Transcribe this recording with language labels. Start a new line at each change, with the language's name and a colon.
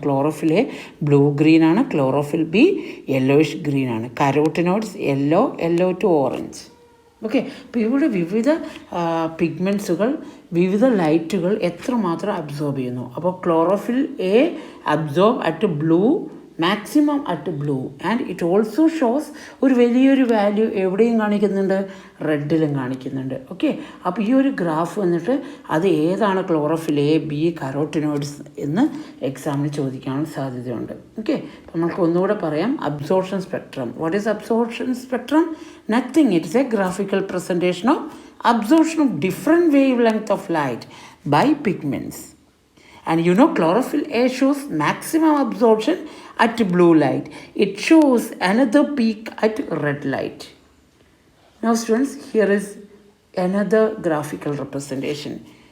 Malayalam: Chlorophyll A blue green ആണ്, chlorophyll B yellowish green ആണ്. Carotenoids yellow to orange. Okay, അപ്പോൾ ഇവിടെ വിവിധ പിഗ്മെൻറ്റ്സുകൾ, വിവിധ ലൈറ്റുകൾ എത്രമാത്രം അബ്സോർബ് ചെയ്യുന്നു. അപ്പോൾ chlorophyll A
English: absorb at blue maximum at blue, and it also shows
Malayalam: ഒരു വലിയൊരു വാല്യൂ എവിടെയും കാണിക്കുന്നുണ്ട്, റെഡിലും കാണിക്കുന്നുണ്ട്. ഓക്കെ, അപ്പോൾ ഈ ഒരു ഗ്രാഫ് വന്നിട്ട് അത് ഏതാണ് ക്ലോറോഫിൽ എ, ബി, കരോട്ടിനോയിഡ്സ് എന്ന് എക്സാമിന് ചോദിക്കാൻ സാധ്യതയുണ്ട്. ഓക്കെ, നമുക്ക് ഒന്നുകൂടെ പറയാം. Absorption spectrum.
English: What is absorption spectrum? Nothing, it's a graphical presentation of absorption of different wavelength of light by pigments. And you know, chlorophyll A shows maximum absorption at blue light. It shows another peak at red light. Now students, here is another graphical representation.